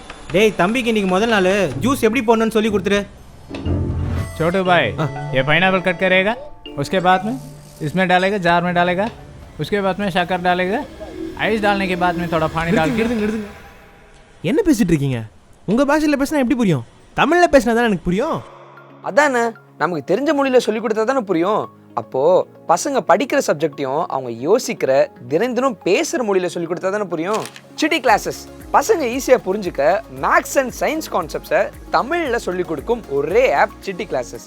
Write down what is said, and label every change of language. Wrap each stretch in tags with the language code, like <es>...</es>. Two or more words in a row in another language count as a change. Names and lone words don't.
<ta>டேய் தம்பிக்கு இன்னைக்கு முதல் நாள் ஜூஸ் எப்படி போடணும்னு சொல்லி கொடுத்துரு.</ta> <hi>छोटू भाई ये पाइनएप्पल कट करेगा, उसके बाद में इसमें डालेगा, जार में डालेगा, उसके बाद में शक्कर डालेगा, आइस डालने के बाद में थोड़ा पानी डाल के.</hi> <ta>என்ன பேசிட்டு இருக்கீங்க? உங்க பாஷையில் பேசினா எப்படி புரியும்? தமிழில் பேசினா தான் எனக்கு புரியும். அதானே நமக்கு தெரிஞ்ச மொழியில் சொல்லி கொடுத்தா தானே புரியும். அப்போது பசங்க படிக்கிற சப்ஜெக்டையும் அவங்க யோசிக்கிற தினம் பேசுகிற மொழியில் சொல்லி கொடுத்தா தானே புரியும். சிட்டி கிளாஸஸ் பசங்க ஈஸியாக புரிஞ்சுக்க</ta> <en>maths and science</en> <ta>கான்செப்ட்ஸை தமிழில் சொல்லிக் கொடுக்கும் ஒரே ஆப் சிட்டி கிளாஸஸ்.</ta>